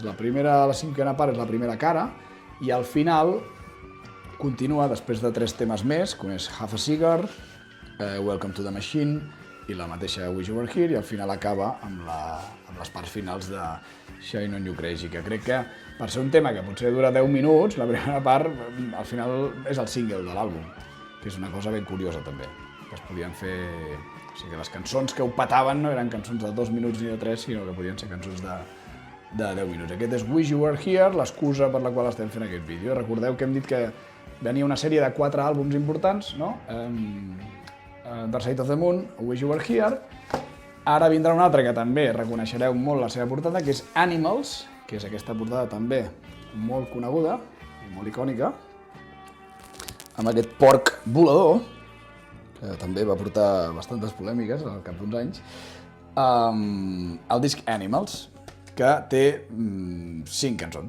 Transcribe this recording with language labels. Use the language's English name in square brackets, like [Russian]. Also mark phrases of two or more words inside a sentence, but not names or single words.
[Catalan] La cinquena part és la primera cara, i al final continua després de 3 temes més, com és Have a Cigar, Welcome to the Machine i la mateixa Wish You Were Here, i al final acaba amb les parts finals de Shine On You Crazy, que crec que per ser un tema que potser dura 10 minuts, la primera part al final és el single de l'àlbum, que és una cosa ben curiosa també, que es podien fer... O sigui que les cançons que ho petaven no eren cançons de 2 minuts ni de 3, sinó que podien ser cançons de 10 minuts. Aquest és Wish You Were Here, l'excusa per la qual estem fent aquest vídeo. Recordeu que hem dit que venia una sèrie de 4 àlbums importants, no? Dark Side of the Moon, Wish You Were Here. Ara vindrà un altre que també reconeixereu molt la seva portada, que és Animals, que és aquesta portada també molt coneguda i molt icònica, amb aquest porc volador, que també va portar bastantes polèmiques al cap d'uns anys, el disc Animals, que té 5 cançons.